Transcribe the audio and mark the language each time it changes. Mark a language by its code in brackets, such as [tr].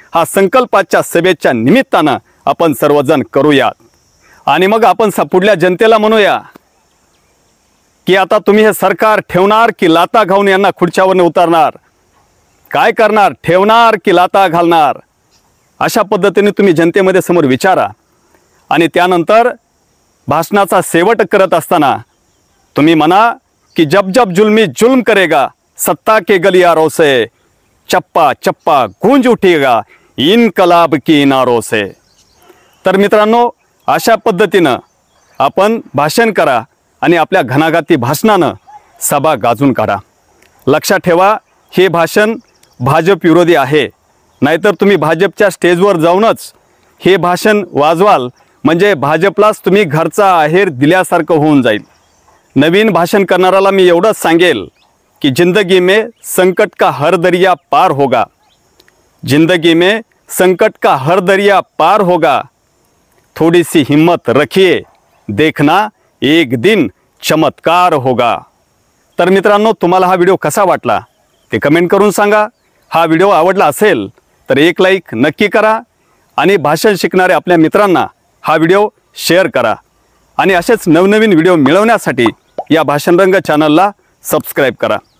[mr] हा संकल्पाच्या सभेच्या निमित्तानं आपण सर्वजण करूया आणि मग आपण पुढल्या जनतेला म्हणूया की आता तुम्ही हे सरकार ठेवणार की लाथा घालून यांना खुर्च्यावरून उतरणार, काय करणार, ठेवणार की लाथा घालणार, अशा पद्धतीने तुम्ही जनतेमध्ये समोर विचारा। आणि त्यानंतर भाषणाचा शेवट करत असताना तुम्ही म्हणा की [hi] जब जब जुल्मी जुल्म करेगा सत्ता के गलियारों से चप्पा चप्पा गूंज उठेगा इनकलाब की नारों से। [mr] तर मित्रांनो, अशा पद्धतीनं आपण भाषण करा आणि आपल्या घणाघाती भाषणानं सभा गाजून काढा। लक्षात ठेवा, हे भाषण भाजप विरोधी आहे, नाहीतर तुम्ही भाजपच्या स्टेजवर जाऊनच हे भाषण वाजवाल म्हणजे भाजपलाच तुम्ही घरचा आहेर दिल्यासारखं होऊन जाईल। नवीन भाषण करणाऱ्याला मी एवढंच सांगेल कि [hi] जिंदगी में संकट का हर दरिया पार होगा, जिंदगी में संकट का हर दरिया पार होगा, थोड़ी सी हिम्मत रखिए, देखना एक दिन चमत्कार होगा। [mr] तर मित्रांनो, तुम्हाला हा व्हिडिओ कसा वाटला ते कमेंट करून सांगा। हा व्हिडिओ आवडला असेल तर एक लाईक नक्की करा आणि भाषण शिकणाऱ्या आपल्या मित्रांना हा व्हिडिओ शेअर करा आणि असेच नवनवीन व्हिडिओ मिळवण्यासाठी या भाषणरंग चॅनलला सबस्क्राईब करा।